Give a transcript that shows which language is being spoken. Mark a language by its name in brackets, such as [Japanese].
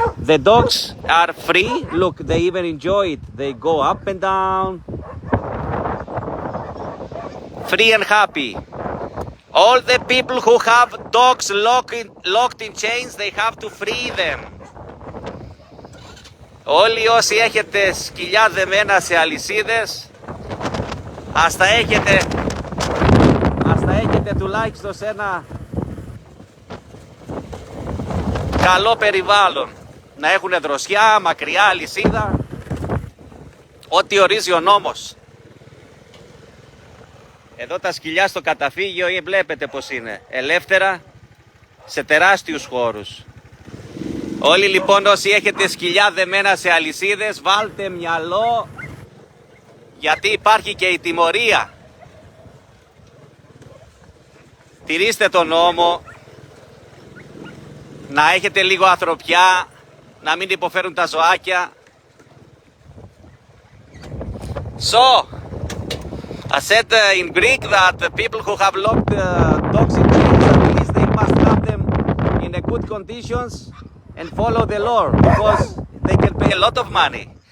[English] The dogs are free. Look, they even enjoy it. They go up and down. Free and happy. All the people who have dogs locked in chains, they have to free them. [Greek] Όλοι όσοι έχετε σκυλιά δεμένα σε αλυσίδες, ας τα έχετε τουλάχιστον σε ένα καλό περιβάλλον. Να έχουν δροσιά, μακριά, αλυσίδα, ό,τι ορίζει ο νόμος. Εδώ τα σκυλιά στο καταφύγιο βλέπετε πως είναι, ελεύθερα σε τεράστιους χώρους. Όλοι λοιπόν όσοι έχετε σκυλιά δεμένα σε αλυσίδες, βάλτε μυαλό, γιατί υπάρχει και η τιμωρία. Τηρήστε τον νόμο, να έχετε λίγο ανθρωπιά, να μην υποφέρουν τα ζωάκια. [English] So, I said in Greek that the people who have locked dogs in chains, at least they must have them in a good conditions and follow the law, because they can pay a lot of money.